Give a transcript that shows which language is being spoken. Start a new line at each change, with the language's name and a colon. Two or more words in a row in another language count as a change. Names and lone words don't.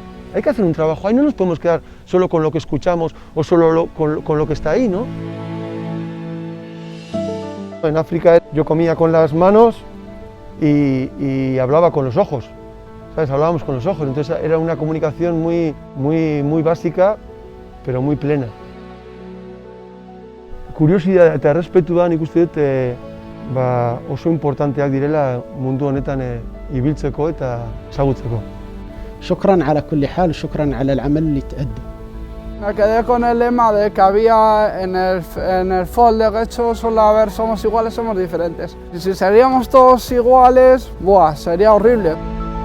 Spanish: Hay que hacer un trabajo ahí, no nos podemos quedar solo con lo que escuchamos o solo con lo que está ahí, ¿no? En África yo comía con las manos y hablaba con los ojos, ¿sabes? Hablábamos con los ojos, entonces era una comunicación muy básica, pero muy plena.
Basque: Kuriosidadea eta errespetua nik uste dut oso importanteak direla mundu honetan ibiltzeko eta ezagutzeko.
Arabic: شكرا على كل حال وشكرا على العمل اللي تقدم.
Spanish: Me quedé con el lema de que había en el FOL de Getxo, solo a ver, somos iguales, somos diferentes. Y si seríamos todos iguales, ¡buah!, sería horrible.